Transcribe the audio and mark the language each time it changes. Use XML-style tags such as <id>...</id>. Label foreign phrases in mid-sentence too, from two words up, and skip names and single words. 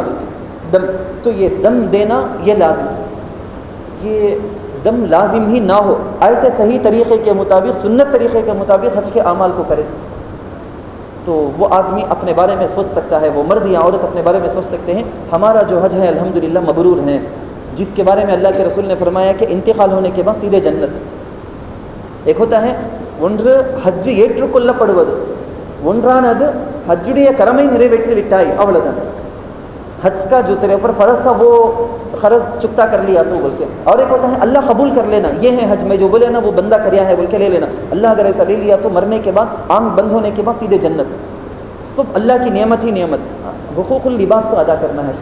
<ur>دم، تو یہ دم دینا یہ لازم، یہ دم لازم ہی نہ ہو، ایسے صحیح طریقے کے مطابق، سنت طریقے کے مطابق حج کے اعمال کو کرے تو وہ آدمی اپنے بارے میں سوچ سکتا ہے، وہ مرد یا عورت اپنے بارے میں سوچ سکتے ہیں ہمارا جو حج ہے الحمدللہ مبرور ہے، جس کے بارے میں اللہ کے رسول نے فرمایا کہ انتقال ہونے کے بعد سیدھے جنت. ایک ہوتا ہے</ur> <ta>ஒன்று ஹஜ் ஏற்றுக்கொள்ளப்படுவது, ஒன்றானது ஹஜ்ஜுடைய கடமை நிறைவேற்றி விட்டாய், அவ்வளவுதான்.</ta> <ur>حج کا جو تیرے اوپر فرض تھا وہ فرض چکتا کر لیا تو بول کے. اور ایک ہوتا ہے اللہ قبول کر لینا، یہ ہے حج میں جو بولے نا وہ بندہ کریا ہے بول کے لے لینا. اللہ اگر ایسا لے لیا تو مرنے کے بعد، آنکھ بند ہونے کے بعد سیدھے جنت. سب اللہ کی نعمت ہی نعمت. حقوق العباد کو ادا کرنا ہے.</ur>